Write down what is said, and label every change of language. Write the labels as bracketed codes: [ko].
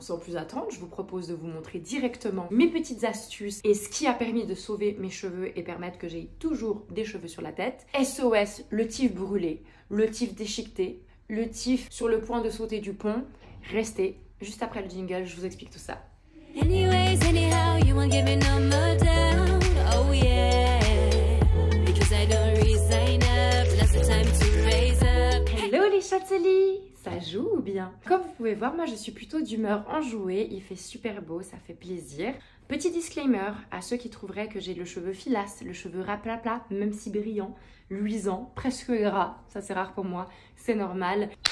[fr] Sans plus attendre, je vous propose de vous montrer directement mes petites astuces et ce qui a permis de sauver mes cheveux et permettre que j'ai toujours des cheveux sur la tête. SOS, le tif brûlé, le tif déchiqueté, le tif sur le point de sauter du pont. Restez, juste après le jingle, je vous explique tout ça. [en] Anyways, anyhow, you won't give me no more down. Oh yeah, because I don't resign up. That's the time to raise up. [fr] Hello les châteliers, ça joue ou bien? Comme vous pouvez voir, moi je suis plutôt d'humeur enjouée, il fait super beau, ça fait plaisir. Petit disclaimer à ceux qui trouveraient que j'ai le cheveu filasse, le cheveu raplapla, même si brillant, luisant, presque gras, ça c'est rare pour moi, c'est normal.